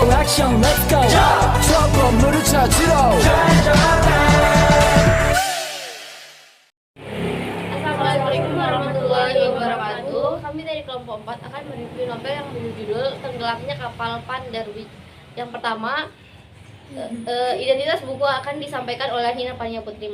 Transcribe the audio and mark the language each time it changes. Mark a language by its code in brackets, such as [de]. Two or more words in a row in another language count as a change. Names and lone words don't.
[ko] 액션 [en] let's go [ko] 저 건물을 찾으러 [ar] السلام عليكم ورحمة الله وبركاته. [id] Kami dari kelompok 4 akan mereview novel yang berjudul Tenggelamnya Kapal Van der Wijk. Yang pertama, identitas buku akan disampaikan oleh Nina Pania Putri.